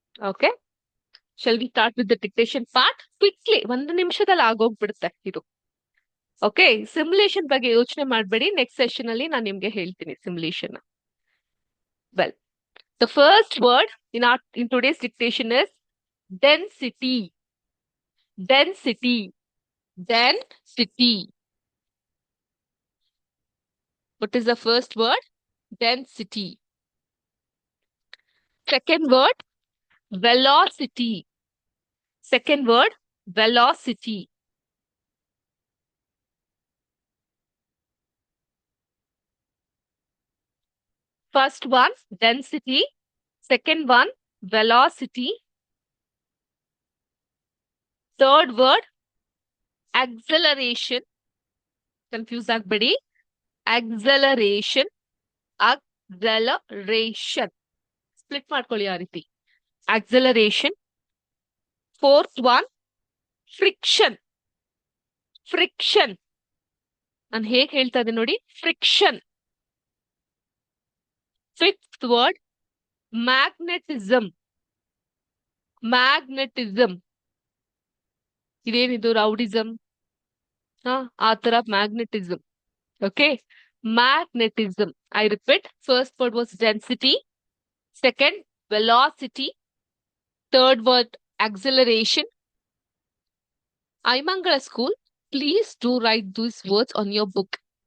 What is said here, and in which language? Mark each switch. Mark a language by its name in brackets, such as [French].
[English] Okay, shall we start with the dictation part? Quickly, [Kannada] 1 ನಿಮಿಷದಲ್ಲಿ ಆಗೋಗ್ಬಿಡುತ್ತೆ ಇದು. Okay, simulation ಬಗ್ಗೆ ಯೋಚನೆ ಮಾಡಬೇಡಿ, ನೆಕ್ಸ್ಟ್ ಸೆಷನ್ ಅಲ್ಲಿ ನಾನು ನಿಮ್ಗೆ ಹೇಳ್ತೀನಿ simulation. [English] Well, the first word in today's dictation is density. Density. Density. What is the first word? Density. Second word, velocity. Second word, velocity. First one, density. Second one, velocity. Third word, acceleration. Confuse [Kannada] ಆಗ್ಬೇಡಿ. [English] Acceleration. Acceleration. Split [Kannada] ಮಾಡ್ಕೊಳ್ಳಿ ಆ ರೀತಿ. [English] Acceleration. Fourth one, friction. Friction. [Kannada] ನಾನು ಹೇಗೆ ಹೇಳ್ತಾ ಇದ್ದೀನಿ ನೋಡಿ, friction. [English] Fifth word, magnetism. Magnetism. [Kannada] ಇದೇನಿದು? Rowdyism ಆ ತರ magnetism. [English] Okay, magnetism. I repeat, first word was density, second velocity, Third word, acceleration. Aimangala school, please do write these words on your book.